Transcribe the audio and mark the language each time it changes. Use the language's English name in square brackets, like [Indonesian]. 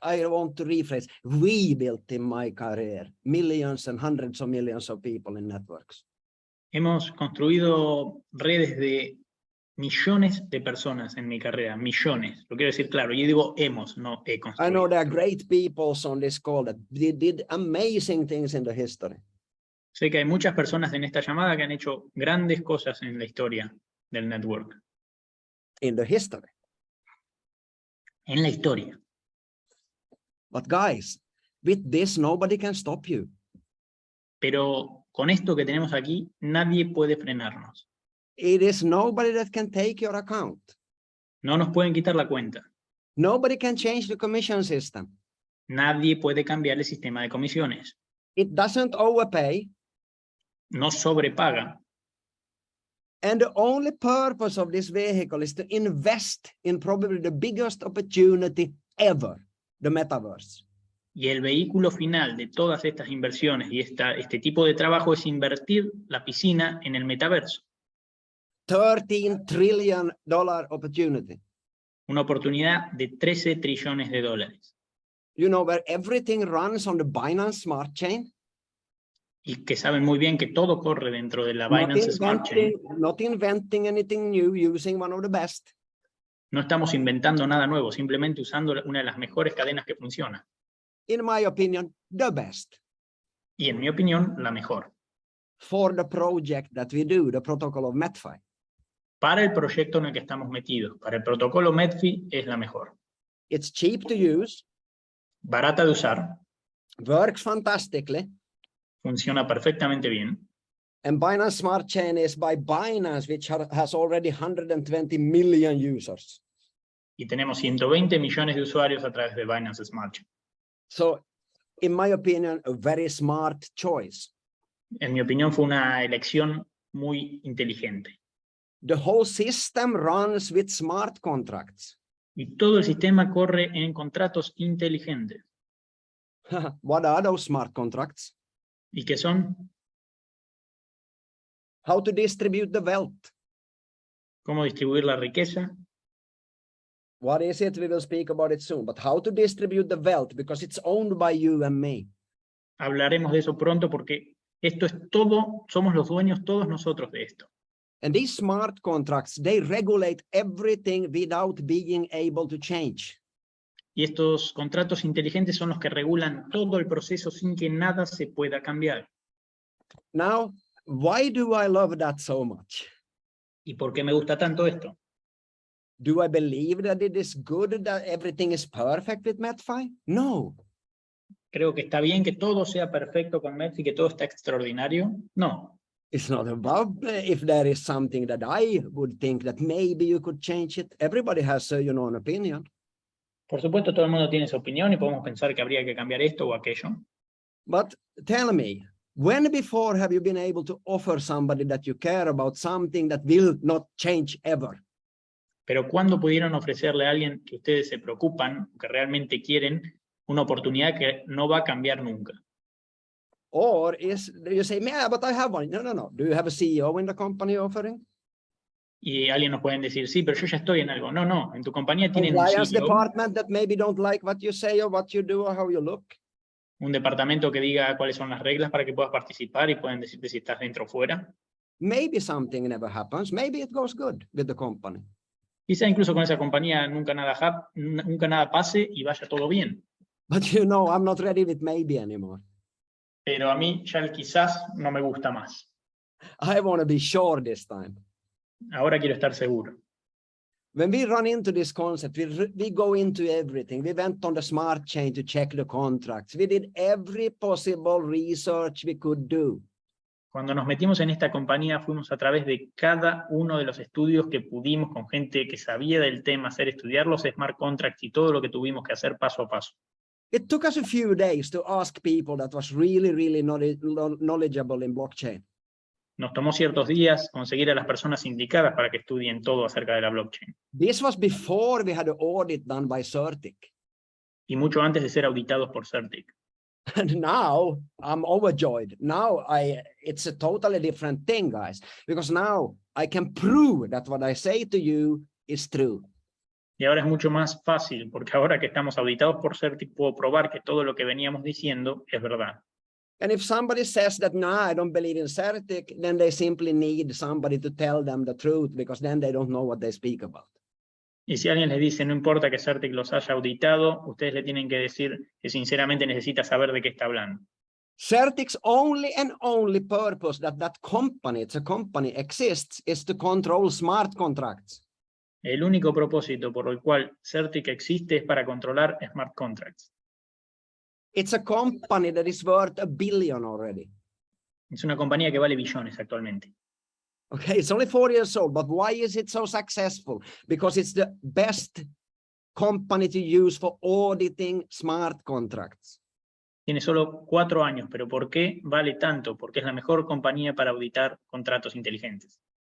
[English] I want to rephrase. We built in my career millions and hundreds of millions of people in networks. [Spanish] Hemos construido redes de millones de personas en mi carrera, millones. Lo quiero decir claro, yo digo hemos, no he construido. [English] I know there are great people on this call that did amazing things in the history. [Spanish] Sé que hay muchas personas en esta llamada que han hecho grandes cosas en la historia del network. [English] In the history. [Spanish] En la historia. [English] But guys, with this, nobody can stop you. [Spanish] Pero con esto que tenemos aquí, nadie puede frenarnos. [English] It is nobody that can take your account. [Spanish] No nos pueden quitar la cuenta. [English] Nobody can change the commission system. [Spanish] Nadie puede cambiar el sistema de comisiones. [English] It doesn't overpay. [Spanish] No sobrepaga. [English] And the only purpose of this vehicle is to invest in probably the biggest opportunity ever, the metaverse. [Spanish] Y el vehículo final de todas estas inversiones y este tipo de trabajo es invertir la piscina en el metaverso. [English] $13 trillion opportunity. [Spanish] Una oportunidad de 13 trillones de dólares. [English] You know, where everything runs on the Binance Smart Chain. [Spanish] Y que saben muy bien que todo corre dentro de la Binance Smart Chain. [English] Not inventing anything new, using one of the best. [Spanish] No estamos inventando nada nuevo, simplemente usando una de las mejores cadenas que funciona. [English] In my opinion, the best. [Spanish] Y en mi opinión, la mejor. [English] For the project that we do, the protocol of Metfi. [Spanish] Para el proyecto en el que estamos metidos, para el protocolo Metfi es la mejor. [English] It's cheap to use. [Spanish] Barata de usar. [English] Works fantastically. [Spanish] Funciona perfectamente bien. [English] And Binance Smart Chain is by Binance, which has already 120 million users. [Spanish] Y tenemos 120 millones de usuarios a través de Binance Smart Chain. [English] So, in my opinion, a very smart choice. [Spanish] En mi opinión, fue una elección muy inteligente. [English] The whole system runs with smart contracts. [Spanish] Y todo el sistema corre en contratos inteligentes. [English] What are those smart contracts? [Spanish] ¿Y qué son? [English] How to distribute the wealth. [Spanish] ¿Cómo distribuir la riqueza? [English] What is it? We will speak about it soon. But how to distribute the wealth, because it's owned by you and me. [Spanish] Hablaremos de eso pronto porque esto es todo, somos los dueños todos nosotros de esto. [English] And these smart contracts, they regulate everything without being able to change. [Spanish] Y estos contratos inteligentes son los que regulan todo el proceso sin que nada se pueda cambiar. [English] Now, why do I love that so much? [Spanish] ¿Y por qué me gusta tanto esto? [English] Do I believe that it is good, that everything is perfect with Metfi? No. [Spanish] ¿Creo que está bien que todo sea perfecto con Metfi, que todo está extraordinario? No. [English] It's not about if there is something that I would think that maybe you could change it. Everybody has, an opinion. [Spanish] Por supuesto, todo el mundo tiene su opinión y podemos pensar que habría que cambiar esto o aquello. [English] But tell me, when before have you been able to offer somebody that you care about something that will not change ever? [Spanish] Pero ¿cuándo pudieron ofrecerle a alguien que ustedes se preocupan, que realmente quieren, una oportunidad que no va a cambiar nunca? [English] Or do you say, yeah, but I have one. No. Do you have a CEO in the company offering? [Spanish] Y alguien nos pueden decir, sí, pero yo ya estoy en algo. No, en tu compañía tienen un [English] Compliance [Spanish] CEO, [English] department that maybe don't like what you say or what you do or how you look. [Spanish] un departamento que diga cuáles son las reglas para que puedas participar y pueden decirte si estás dentro o fuera. [English] Maybe something never happens. Maybe it goes good with the company. [Spanish] Quizá incluso con esa compañía nunca nada pase y vaya todo bien. [English] But I'm not ready with maybe anymore. [Spanish] Pero a mí ya el quizás no me gusta más. [English] I want to be sure this time. [Spanish] Ahora quiero estar seguro. [English] When we run into this concept, we go into everything. We went on the smart chain to check the contracts. We did every possible research we could do. [Spanish] Cuando nos metimos en esta compañía, fuimos a través de cada uno de los estudios que pudimos con gente que sabía del tema, hacer estudiar los smart contracts y todo lo que tuvimos que hacer paso a paso. [English] It took us a few days to ask people that was really knowledgeable in blockchain. [Spanish] Nos tomó ciertos días conseguir a las personas indicadas para que estudien todo acerca de la blockchain. [English] This was before we had an audit done by Certic. [Spanish] Y mucho antes de ser auditados por Certic. [English] And now I'm overjoyed. Now it's a totally different thing, guys, because now I can prove that what I say to you is true. [Spanish] Y ahora es mucho más fácil, porque ahora que estamos auditados por Certic, puedo probar que todo lo que veníamos diciendo es verdad. [English] And if somebody says that, no, I don't believe in Certic, then they simply need somebody to tell them the truth, because then they don't know what they speak about. [Spanish] Y si alguien les dice, no importa que Certic los haya auditado, ustedes le tienen que decir que sinceramente necesita saber de qué está hablando. [English] Certic's only and only purpose that company, it's a company, exists is to control smart contracts. [Spanish] El único propósito por el cual Certic existe es para controlar smart contracts. [English] It's a company that is worth $1 billion already. [Spanish] Es una compañía que vale billones actualmente. [English] Okay, it's only 4 years old, but why is it so successful? Because it's the best company to use for auditing smart contracts. [Spanish] Tiene solo 4 años, pero ¿por qué vale tanto? Porque es la mejor compañía para auditar contratos inteligentes.